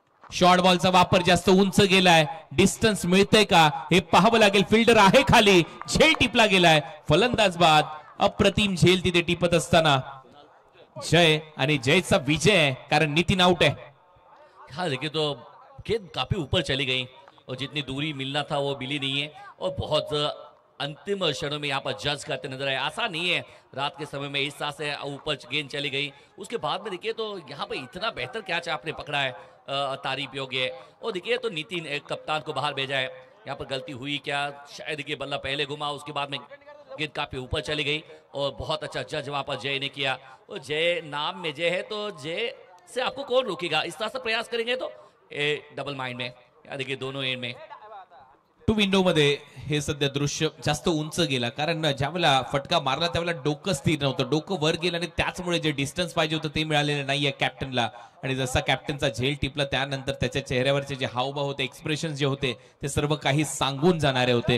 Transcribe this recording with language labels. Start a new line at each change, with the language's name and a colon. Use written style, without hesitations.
Marathi: Short बॉलचा वापर जास्त उंच गेलाय, डिस्टन्स मिळतंय का हे पाहावं लागेल. फिल्डर आहे खाली, झेल टिपला गेलाय, फलंदाज बाद. अप्रतिम झेल तिथे टिपत असताना जय आणि जयचा विजय, कारण नितीन आउट आहे.
Hindi: हाँ देखिए तो गेंद काफी ऊपर चली गई और जितनी दूरी मिलना था वो मिली नहीं है और बहुत अंतिम क्षणों में यहाँ पर जज करते नजर आए. आसान नहीं है रात के समय में इस तरह से ऊपर गेंद चली गई. उसके बाद में देखिए तो यहाँ पे इतना बेहतर कैच आपने पकड़ा है, तारीफ योग्य है. और देखिए तो नितिन एक कप्तान को बाहर भेजा है. यहाँ पर गलती हुई क्या, शायद देखिए बल्ला पहले घुमा, उसके बाद में गेंद काफी ऊपर चली गई और बहुत अच्छा जज वहां पर जय ने किया. और जय नाम में जय है तो जय से आपको कौन रोकेगा. इस तरह से प्रयास करेंगे तो डबल माइंड में, या देखिए दोनों एंड में.
English: two window
Marathi: मध्ये हे सध्या दृश्य जास्त उंच गेला, कारण ज्यावेळेला फटका मारला त्यावेळेला डोकं स्थिर नव्हतं, डोकं वर गेलं आणि त्याचमुळे जे डिस्टन्स पाहिजे होतं ते मिळालेलं नाहीये कॅप्टनला. आणि जसा कॅप्टनचा झेल टिपला त्यानंतर त्याच्या चेहऱ्यावरचे जे हावभाव होते, एक्सप्रेशन जे होते ते सर्व काही सांगून जाणारे होते.